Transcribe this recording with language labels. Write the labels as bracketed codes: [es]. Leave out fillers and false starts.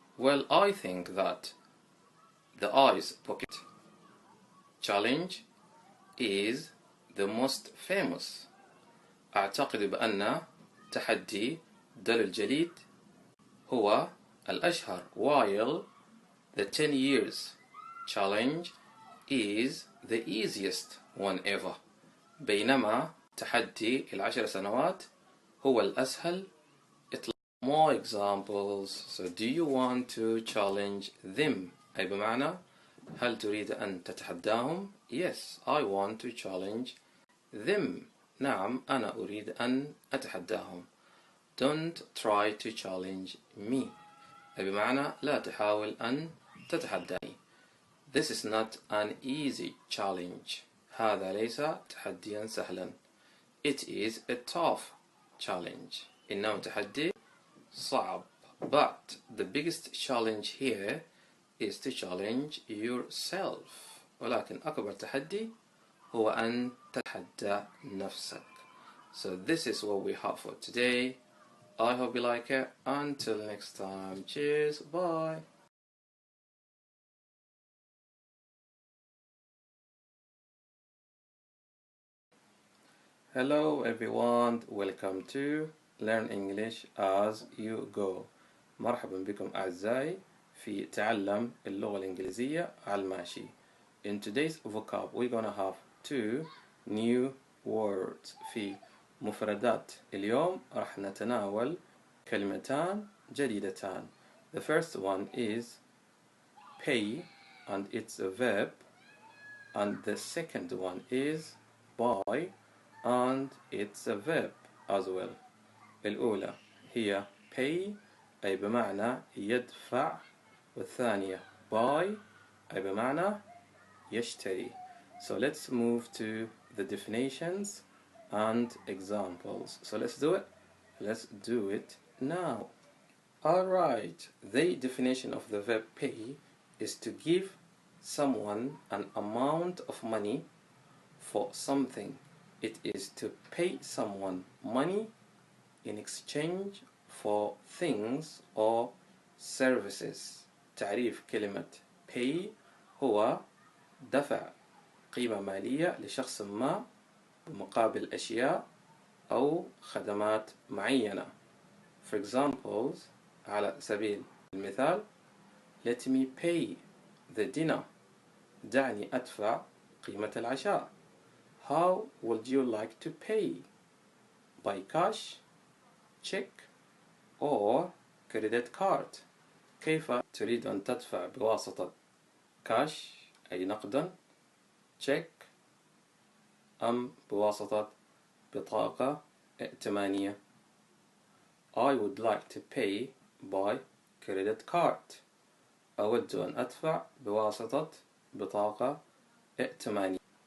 [en] Well, I think that the ice bucket challenge is the most famous. [ar] أعتقد بأن تحدي دلو الجليد هو الأشهر, [en] while the 10 years challenge is the easiest one ever. [ar] بينما تحدي 10 سنوات هو الأسهل إطلاقا. [en] More examples. So do you want to challenge them? [ar] أي بمعنى هل تريد أن تتحداهم؟ [en] Yes, I want to challenge them. [ar] نعم, أنا أريد أن أتحداهم. [en] Don't try to challenge me. [ar] أي بمعنى لا تحاول أن تتحداني. [en] This is not an easy challenge. [ar] هذا ليس تحديا سهلا. [en] It is a tough challenge. [ar] إنه تحدي صعب. [en] But the biggest challenge here is to challenge yourself. [ar] ولكن أكبر تحدي هو أن تتحدى نفسك. [en] So this is what we have for today. I hope you like it. Until next time. Cheers. Bye. Hello everyone. Welcome to Learn English as you go. [ar] مرحبا بكم أعزائي في تعلم اللغة الإنجليزية على الماشي. [en] In today's vocab we're gonna have 2 new words. [ar] في مفردات اليوم راح نتناول كلمتان جديدتان. [en] The first one is pay and it's a verb, and the second one is buy and it's a verb as well. [ar] الأولى هي pay أي بمعنى يدفع, والثانية buy أي بمعنى يشتري. [en] So let's move to the definitions and examples. So let's do it. Let's do it now. Alright, the definition of the verb pay is to give someone an amount of money for something. It is to pay someone money in exchange for things or services. [ar] تعريف كلمة pay هو دفع قيمة مالية لشخص ما بمقابل أشياء أو خدمات معينة. [en] For examples, [ar] على سبيل المثال, [en] let me pay the dinner. [ar] دعني أدفع قيمة العشاء. [en] How would you like to pay? By cash, check, or credit card. [ar] كيف تريد أن تدفع بواسطة cash أي نقدا, check أم بواسطة بطاقة ائتمانية. [en] I would like to pay by credit card. [ar] أود أن أدفع بواسطة بطاقة ائتمانية.